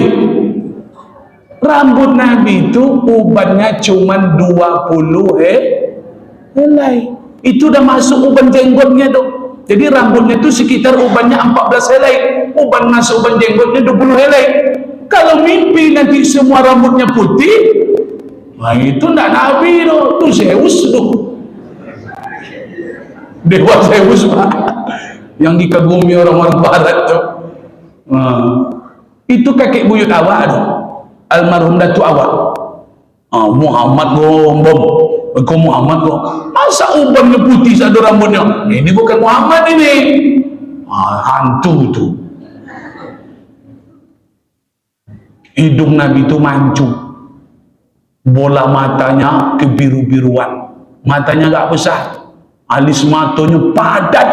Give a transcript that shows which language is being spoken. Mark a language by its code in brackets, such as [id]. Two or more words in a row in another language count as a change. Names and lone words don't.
[id] Rambut Nabi itu ubannya cuma 20 helai. Itu dah masuk uban jenggotnya tu. Jadi rambutnya tu sekitar ubannya 14 helai. Uban masuk uban jenggotnya 20 helai. Kalau mimpi nanti semua rambutnya putih, nah itu tak Nabi tu. Tu Zeus tu. Dewa Zeus Pak. Yang dikagumi orang-orang barat tu. Itu kakek buyut awak tu. Almarhum Datuk awak. Muhammad gombong. Kau Muhammad kok, masa ubannya putih satu rambutnya? Ini bukan Muhammad ini. Hantu tu. Hidung Nabi itu mancung, bola matanya kebiru-biruan, matanya gak besar, alis matanya padat.